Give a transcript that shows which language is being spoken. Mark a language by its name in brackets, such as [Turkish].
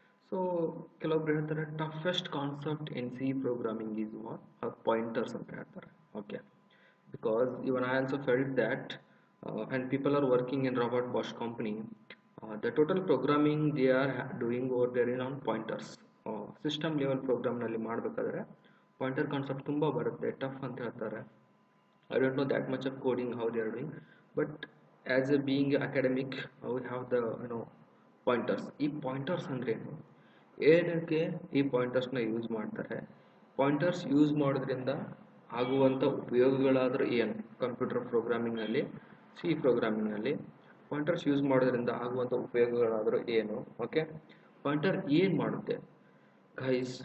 [English] so [Kannada] ಕೆಲವೊಬ್ರು ಹೇಳ್ತಾರೆ [English] toughest concept in C programming is what pointers [Kannada] ಅಂತ ಹೇಳ್ತಾರೆ. [English] Okay, because even I also felt that and people are working in Robert Bosch company, the total programming they are doing over there is on pointers. System level program [Kannada] ನಲ್ಲಿ ಮಾಡಬೇಕಾದ್ರೆ pointer concept ತುಂಬಾ ಬರುತ್ತೆ, tough ಅಂತ ಹೇಳ್ತಾರೆ. [English] I don't know that much of coding how they are doing, but as a being academic we have the pointers. [Kannada] ಈ pointers ಅಂದ್ರೆ ಏನಕ್ಕೆ ಈ ಪಾಯಿಂಟರ್ಸ್ ನ ಯೂಸ್ ಮಾಡ್ತಾರೆ, ಪಾಯಿಂಟರ್ಸ್ ಯೂಸ್ ಮಾಡೋದ್ರಿಂದ ಆಗುವಂಥ ಉಪಯೋಗಗಳಾದರೂ ಏನು, ಕಂಪ್ಯೂಟರ್ ಪ್ರೋಗ್ರಾಮಿಂಗ್ ನಲ್ಲಿ ಸಿ ಪ್ರೋಗ್ರಾಮಿಂಗ್ ನಲ್ಲಿ ಪಾಯಿಂಟರ್ಸ್ ಯೂಸ್ ಮಾಡೋದ್ರಿಂದ ಆಗುವಂಥ ಉಪಯೋಗಗಳಾದರೂ ಏನು. ಓಕೆ, ಪಾಯಿಂಟರ್ ಏನು ಮಾಡುತ್ತೆ ಗೈಸ್?